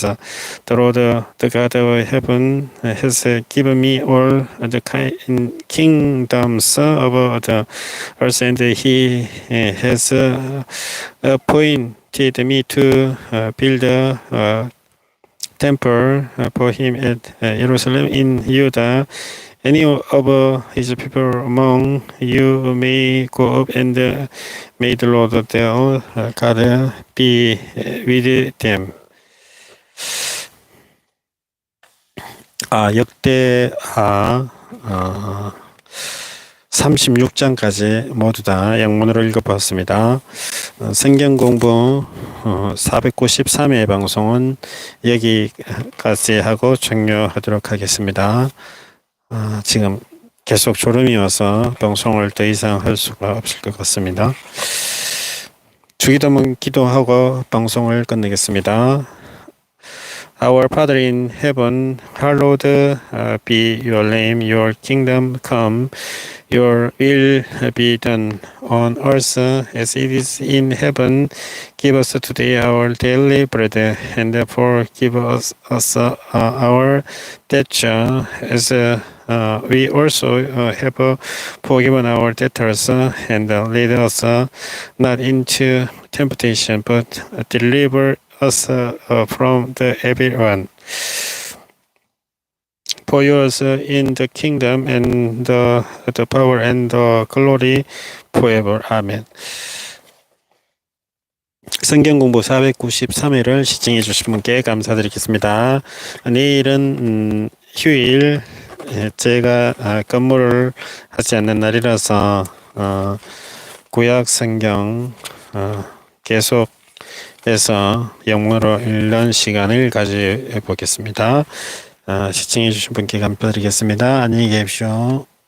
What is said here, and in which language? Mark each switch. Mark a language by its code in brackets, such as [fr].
[en] The Lord, the God of heaven, has given me all the kingdoms of the earth, and he has appointed me to build a temple for him at Jerusalem in Judah. Any of his people among you may go up, and may the Lord their God be with them. [ko] 역대하 36장까지 모두 다 영문으로 읽어보았습니다. 성경공부 493회 방송은 여기까지 하고 종료하도록 하겠습니다. 지금 계속 졸음이 와서 방송을 더 이상 할 수가 없을 것 같습니다. 주기도문 기도하고 방송을 끝내겠습니다. [en] Our Father in heaven, hallowed be your name. Your kingdom come. Your will be done on earth as it is in heaven. Give us today our daily bread, and forgive us our debts as we also have forgiven our debtors, and lead us not into temptation, but deliver us from the evil one. For yours in the kingdom and the power and the glory forever. [ko] 아멘. 성경공부 493회를 시청해 주신 분께 감사드리겠습니다. 내일은 휴일, 제가 근무를 하지 않는 날이라서 구약 성경 계속해서 영문으로 읽는 시간을 가져보겠습니다. 시청해 주신 분께 감사드리겠습니다. 안녕히 계십시오.